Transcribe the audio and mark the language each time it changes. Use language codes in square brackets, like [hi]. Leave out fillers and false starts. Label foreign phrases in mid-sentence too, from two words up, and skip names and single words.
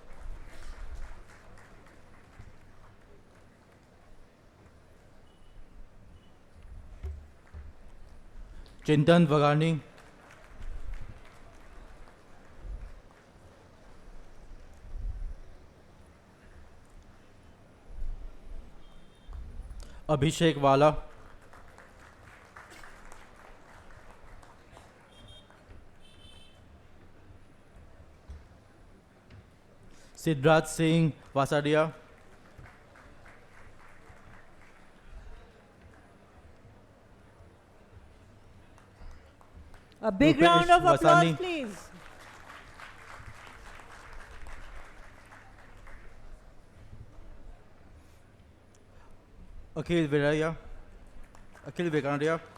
[en] Chintan Vagani, Abhishek Wala, Siddharth Singh Vasadia, A big Rupesh round of applause, Vasani. please. Akhil Viraya, Akhil Vikandia,